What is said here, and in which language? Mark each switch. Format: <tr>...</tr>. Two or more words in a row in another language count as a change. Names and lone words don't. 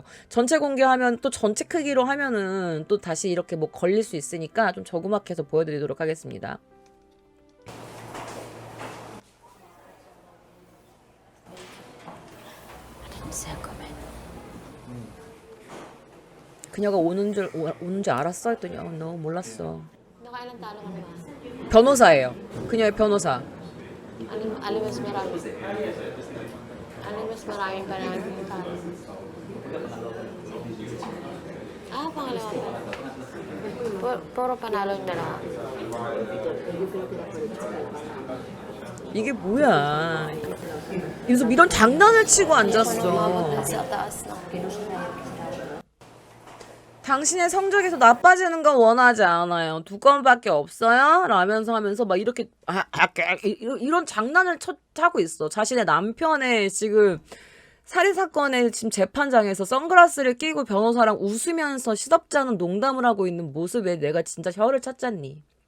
<ko>전체 공개하면 또 전체 크기로 하면은 또 다시 이렇게 뭐 걸릴 수 있으니까 좀 저그막해서 보여드리도록 하겠습니다. 그녀가 오는 줄 알았어 했더니 너 몰랐어.</ko> <tl>Nakailan talo ka naman?</tl> <ko>변호사예요. 그녀의 변호사.</ko> <tl>Alin mas marami? Alin mas maraming panalo yung talo? Pangalawa pa. Puro panalo yung dalawa.</tl> <ko>이게 뭐야? 요즘 이런 장난을 치고 앉았어.</ko> <tl>Umabot sa taas na.</tl> <ko>당신의 성적에서 나빠지는 건 원하지 않아요. 2건밖에 없어요? 라면서 하면서 막 이렇게 이런 장난을 하고 있어. 자신의 남편의 지금 살인 사건의 지금 재판장에서 선글라스를 끼고 변호사랑 웃으면서 시덥지 않은 농담을 하고 있는 모습에 내가 진짜 혀를 찼잖니.</ko>